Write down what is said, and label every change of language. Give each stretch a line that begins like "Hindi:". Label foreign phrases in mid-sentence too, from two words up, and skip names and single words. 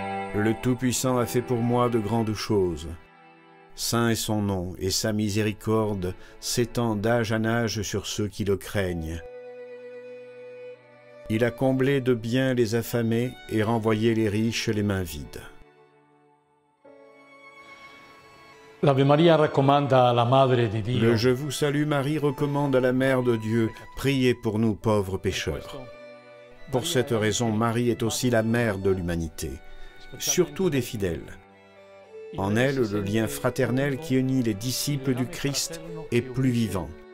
French: Le Tout-Puissant a fait pour moi de grandes choses. Saint est son nom, et sa miséricorde s'étend d'âge en âge sur ceux qui le craignent. Il a comblé de biens les affamés et renvoyé les riches les mains vides.
Italian: L'Ave Maria raccomanda alla Madre di Dio.
French: Le Je vous salue Marie recommande à la Mère de Dieu, priez pour nous pauvres pécheurs. Pour cette raison, Marie est aussi la mère de l'humanité, surtout des fidèles. En elle, le lien fraternel qui unit les disciples du Christ est plus vivant.